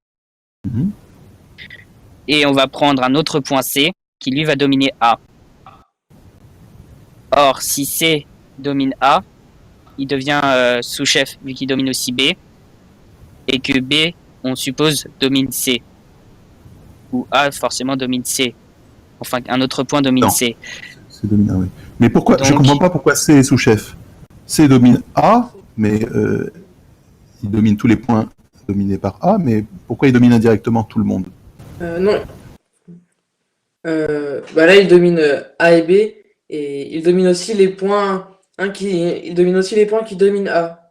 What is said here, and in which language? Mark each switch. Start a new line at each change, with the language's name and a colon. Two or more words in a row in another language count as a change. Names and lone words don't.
French: Et on va prendre un autre point C qui lui va dominer A. Or, si C domine A, il devient sous-chef vu qu'il domine aussi B. Et que B, on suppose, domine C. Ou A forcément domine C. Enfin, un autre point domine C. C domine A, oui. Mais pourquoi? Donc, je ne comprends pas pourquoi C est sous-chef. C domine A, mais il domine tous les points dominés par A, mais pourquoi il domine indirectement tout le monde? Non. Là, il domine A et B, et il domine aussi les points il domine aussi les points qui dominent A.